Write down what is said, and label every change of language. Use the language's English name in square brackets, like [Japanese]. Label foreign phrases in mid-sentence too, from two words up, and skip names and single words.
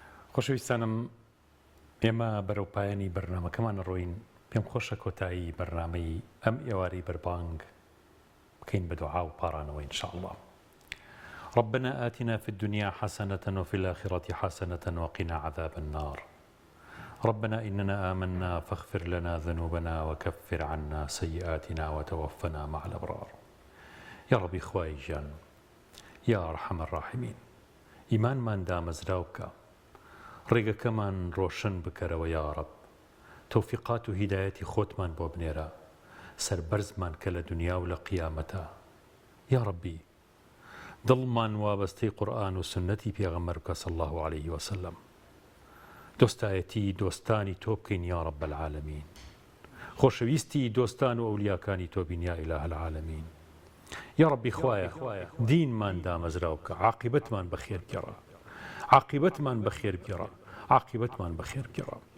[Central Kurdish] خۆشەویستانم ئێمە بەرەو پایانی بەرنامەکەمان ڕۆین پێم خۆشە کۆتایی بەرنامەی ئەم ئێوارەی بەربانگ بکەین بە دوعا و پارانەوە [Arabic] إن شاء الله. ربنا آتنا في الدنيا حسنة وفي الآخرة حسنة وقنا عذاب النار. ربنا إننا آمنا فاغفر لنا ذنوبنا وكفر عنا سيئاتنا وتوفنا مع الأبرار. يا ربي [Central Kurdish] خواي جان [Arabic] يا أرحم الراحمين [Central Kurdish] إيمان من دامزراوك ڕێگەکەمان ڕۆشن بکەرەوە [Arabic] یا ڕەب [Central Kurdish] تەوفیقات و هیدایەتی خۆتمان بۆ بنێرە سەربەرزمان کە لە دنیا و لە قیامەتە [Arabic] یا ڕەبی [Central Kurdish] دڵمان وابەستەی قورئان و سنەتی پێغەمبەر بکە [Arabic] صلی الله عليه وسلم [Central Kurdish] دۆستایەتی دۆستانی تۆ بکەین [Arabic] یا ڕەب العالەمین [Central Kurdish] خۆشەویستی دۆستان و ئەولیاکانی تۆ بین [Arabic] یا ئیلاهە العالەمین یا ڕەبی [Central Kurdish] خوایە دینمان دامەزراو بکە عاقبەتمان بەخێر بگێڕە عاقبەتمان بەخێر بگێڕە عاقبەتمان بەخێر بگێڕە